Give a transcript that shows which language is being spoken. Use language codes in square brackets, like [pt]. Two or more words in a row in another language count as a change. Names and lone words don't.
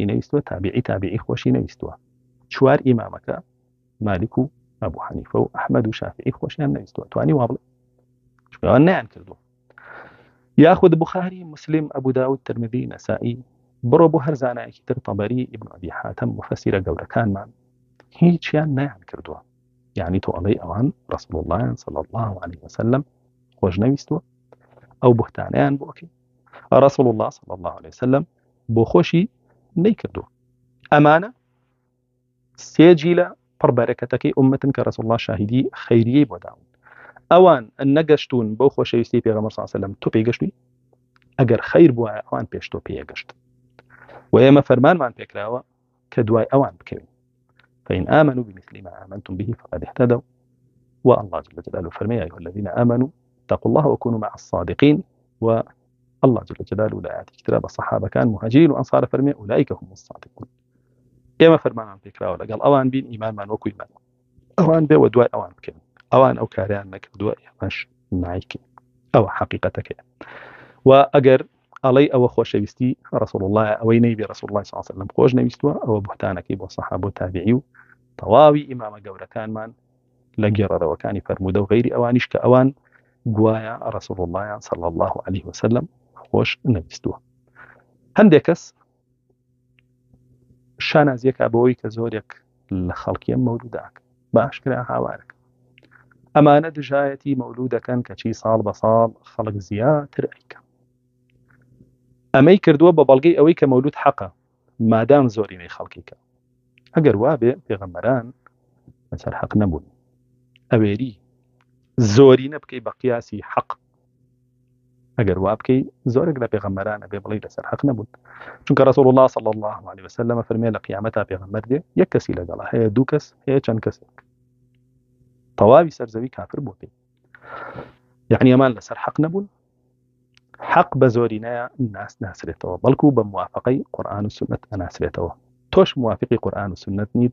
[ckb] نەویستوە تابعی خۆشی نەویستوە چوار ئیمامەکە مالک و ئەبوو حەنیفە و ئەحمەد و شافعی خۆشیان نەویستوە توانی وا بڵێ چکەوە نەیان کردووە یاخود بوخاری مسلم ئەبوو داود ترمذی نەسائی بڕۆ بۆ هەر زانایەکی تر تەبەری ئیبن ئەبی حاتەم مفەسیرە گەورەکانمان هیچیان نەیان کردووە یعنی تۆ ئەڵێی ئەوان [ar] رسول الله صلی الله عليه وسلم [ckb] خۆش نەویستوە ئەو بوهتانیان بۆکەی [ar] رسول الله صلی الله عليه وسلم [ckb] بۆ خۆشی نەیکردووە ئەمانە سێجی لە پڕبەرەکەتەکەی ئومەتن کە رسول الله شاهدی خەیریەی بۆ داون ئەوان نەگەشتون بۆ خۆشەویستی پێغەمبەر [ar] صلی الله عليه وسلم [ckb] تۆ پێگەشتی ئەگەر خەیر بووە ئەوان پێش تۆ پێگەشت و ئێمە فەرمانمان پێکراوە کە دوای ئەوان بکەوین [ar] فإن آمنوا بمثل ما آمنتم به فقد اهتدوا والله جل جلاله فرمى يا أيها الذين آمنوا اتقوا الله وكونوا مع الصادقين والله جل جلاله لا يأتي كتاب الصحابة كان مهاجرين وأنصار فرمى أولئك هم الصادقون [ckb] ئێمە فەرمانمان پێکراوە لەگەڵ ئەوان بین ئیمانمان وەکو ئیمان ئەوان بێ و دوای ئەوان بکەین ئەوان ئەو کاریان نەکردووە ئێمەش نایکەین ئەوە حەقیقەتەکەیە و ئەگەر ئەڵەی ئەوە خۆشەویستی رسول الله ئەوەی نەیبێ [ar] رسول الله صلی الله عليه وسلم [ckb] خۆش نەویستووە ئەوە بوهتانەکەی بۆ سەحابە و تابعی و تەواوی ئیمامە گەورەکانمان لە گێڕەرەوەکانی فەرموودە و غەیری ئەوانیش کە ئەوان گوایە [ar] رسول الله صلی الله عليه وسلم [ckb] خۆش نەویستووە هەندێک کەس شانازیەکە بەوەی کە زۆرێک لە خەڵکی ئەم مەولوداکە باشکرا هاوارەکە ئەمانە دژایەتی مەولودەکەن کە چی ساڵ بە ساڵ خەڵک زیاتر ئەیکە ئەمەی کردووە بە بەڵگەی ئەوەی کە مەولود حەقە مادام زۆرینەی خەڵکیکە ئەگەر وابێ پێغەمبەران لەسەر حەق نەبوون ئەوێری زۆرینە بکەی بە قیاسی حەق ئەگەر وا بکەی زۆرێک لە پێغەمبەران ئەبێ بڵێ لەسەر حەق نەبوون چونکە [ar] رسول الله صلی الله عليه وسلم [ckb] فەرمێ لە قیامەتا پێغەمبەر دێ یەک کەسی لەگەڵا هەیە دوو کەس هەیە چەند کەسێک تەواوی سەرزەوی کافر بوو پێی یعنی ئەمان لەسەر حەق نەبوون حەق بە زۆرینەیە ناسرێتەوە بەڵکو بە موافقەی قورئان و سنت ئەناسرێتەوە تۆش موافقی قورئان و سنت نیت